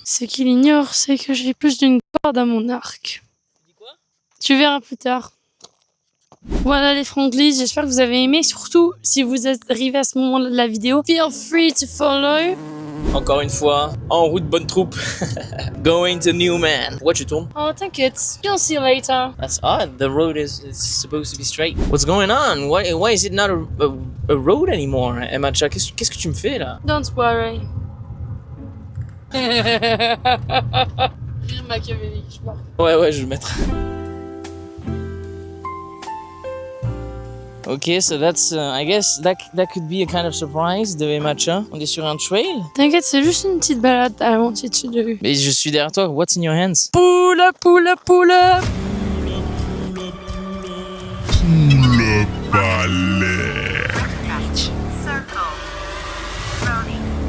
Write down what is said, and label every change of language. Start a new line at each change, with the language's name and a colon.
French: Ce qu'il ignore, c'est que j'ai plus d'une corde à mon arc. Tu verras plus tard. Voilà les Franglish, j'espère que vous avez aimé. Surtout, si vous êtes arrivé à ce moment de la vidéo,
English: feel free to follow.
French: Encore une fois, en route, bonne troupe.
English: Going to Newman.
French: Pourquoi tu tournes? Oh, t'inquiète.
English: You'll see later. That's odd. The road is supposed to be straight. What's going on? Why is it not a road anymore?
French: Emacha, qu'est-ce que tu me fais là?
English: Don't worry.
French: Rire machiavélique, je marque. Ouais, je vais le mettre.
English: Ok, so that's, I guess that could be a kind of surprise de Emacha.
French: On est sur un trail. T'inquiète, c'est juste une petite balade à l'altitude de vue. Mais je suis derrière toi.
English: What's in your hands? Pull up, pull up, pull up. Pull-up alert. Circle. Brony.